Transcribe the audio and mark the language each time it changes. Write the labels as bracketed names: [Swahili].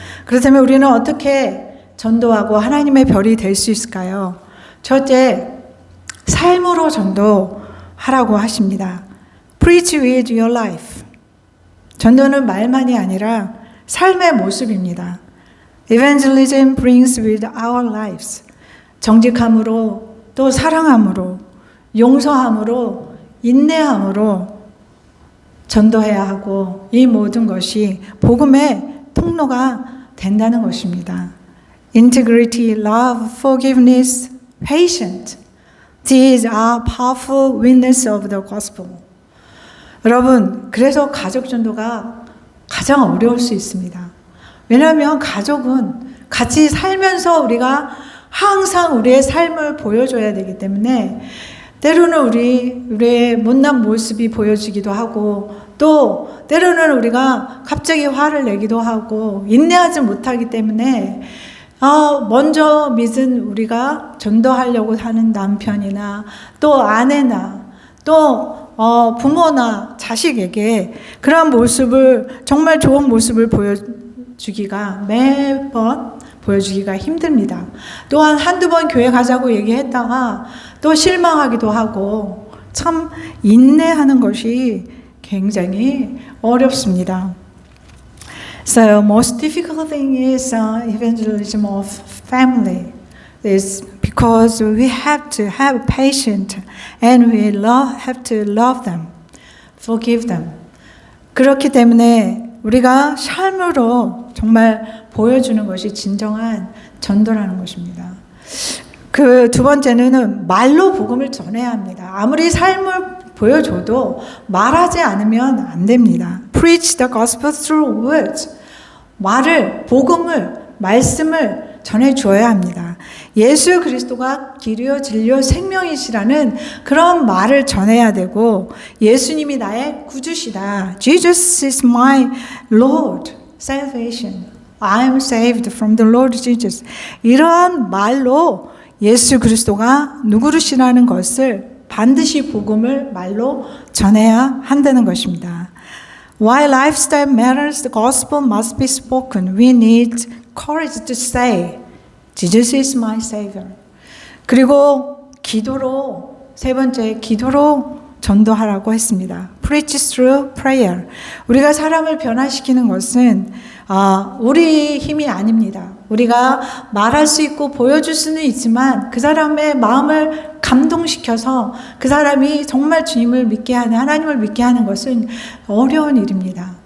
[Korean] 그렇다면 우리는 어떻게 전도하고 하나님의 별이 될 수 있을까요? 첫째, 삶으로 전도하라고 하십니다. [English] Preach with your life. [Korean] 전도는 말만이 아니라 삶의 모습입니다. [English] Evangelism brings with our lives. [Korean] 정직함으로, 또 사랑함으로, 용서함으로, 인내함으로 전도해야 하고, 이 모든 것이 복음의 통로가 된다는 것입니다. [English] Integrity, love, forgiveness, patience. These are powerful witnesses of the gospel. [Korean] 여러분, 그래서 가족 전도가 가장 어려울 수 있습니다. 왜냐하면 가족은 같이 살면서 우리가 항상 우리의 삶을 보여줘야 되기 때문에 때로는 우리의 못난 모습이 보여지기도 하고 또 때로는 우리가 갑자기 화를 내기도 하고 인내하지 못하기 때문에 먼저 믿은 우리가 전도하려고 하는 남편이나 또 아내나 또 부모나 자식에게 그러한 모습을 정말 좋은 모습을 보여주기가 매번 보여주기가 힘듭니다. 또한 한두 번 교회 가자고 얘기했다가 또 실망하기도 하고 참 인내하는 것이 굉장히 어렵습니다. [English] So most difficult thing is evangelism of family. Is because we have to have patience and we have to love them, forgive them. [Korean] 그렇기 때문에 우리가 삶으로 정말 보여주는 것이 진정한 전도라는 것입니다. 그 두 번째는 말로 복음을 전해야 합니다. 아무리 삶을 보여줘도 말하지 않으면 안 됩니다. [English] Preach the gospel through words. [Korean] 말을, 복음을, 말씀을 전해줘야 합니다. 예수 그리스도가 길이요 진리요 생명이시라는 그런 말을 전해야 되고 예수님이 나의 구주시다. [English] Jesus is my Lord, salvation. I am saved from the Lord Jesus. [Korean] 이러한 말로 예수 그리스도가 누구시라는 것을 반드시 복음을 말로 전해야 한다는 것입니다. [English] While lifestyle matters, the gospel must be spoken. We need courage to say, Jesus is my Savior. [Korean] 그리고 기도로, 세 번째 기도로 전도하라고 했습니다. [English] Preach through prayer. [Korean] 우리가 사람을 변화시키는 것은 우리 힘이 아닙니다. 우리가 말할 수 있고 보여줄 수는 있지만 그 사람의 마음을 감동시켜서 그 사람이 정말 주님을 믿게 하는, 하나님을 믿게 하는 것은 어려운 일입니다.